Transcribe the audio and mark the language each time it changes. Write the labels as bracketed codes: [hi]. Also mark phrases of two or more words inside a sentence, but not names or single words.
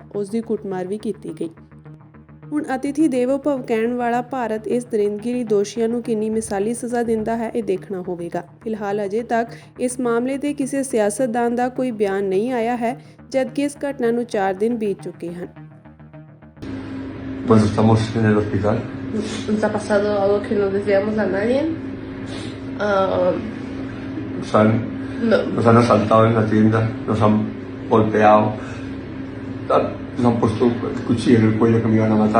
[pa] ਉਸ ਦੀ ਕੁੱਟਮਾਰ ਵੀ ਕੀਤੀ ਗਈ। ਹੁਣ [sa] अतिथि देवो भव [pa] ਕਹਿਣ ਵਾਲਾ ਭਾਰਤ ਇਸ ਦਰਿੰਦਗੀਰੀ ਦੋਸ਼ੀਆਂ ਨੂੰ ਕਿੰਨੀ ਮਿਸਾਲੀ ਸਜ਼ਾ ਦਿੰਦਾ ਹੈ, ਇਹ ਦੇਖਣਾ ਹੋਵੇਗਾ। ਫਿਲਹਾਲ ਅਜੇ ਤੱਕ ਇਸ ਮਾਮਲੇ ਤੇ ਕਿਸੇ ਸਿਆਸਤਦਾਨ ਦਾ ਕੋਈ ਬਿਆਨ ਨਹੀਂ ਆਇਆ ਹੈ, ਜਦਕਿ ਇਸ ਘਟਨਾ ਨੂੰ 4 ਦਿਨ ਬੀਤ ਚੁੱਕੇ ਹਨ। [es] Pues estamos en el hospital. ¿Nos ha pasado algo que no deseamos a nadie? Nos han asaltado en la tienda, nos han golpeado, nos han puesto el cuchillo en el cuello que me iban a matar.